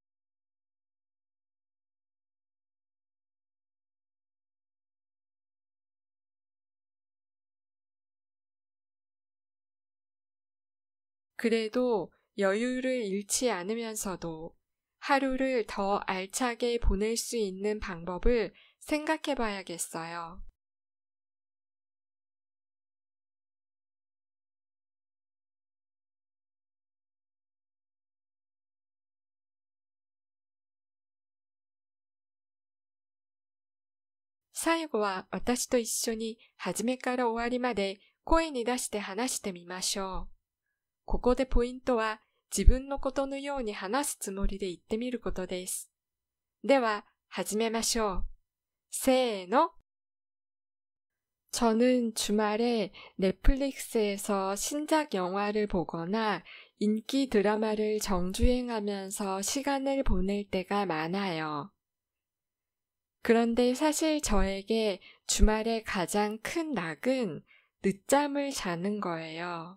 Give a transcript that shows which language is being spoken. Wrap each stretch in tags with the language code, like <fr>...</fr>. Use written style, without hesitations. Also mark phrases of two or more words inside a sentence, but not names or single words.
<ko>그래도 여유를 잃지 않으면서도 하루를 더 알차게 보낼 수 있는 방법을 생각해 봐야겠어요.</ko> <ja>最後は私と一緒に初めから終わりまで声に出して話してみましょう。ここでポイントは自分のことのように話すつもりで言ってみることです。では始めましょう。</ja> <ko>せーの。저는 주말에 넷플릭스에서 신작 영화를 보거나 인기 드라마를 정주행하면서 시간을 보낼 때가 많아요. 그런데 사실 저에게 주말에 가장 큰 낙은 늦잠을 자는 거예요.</ko>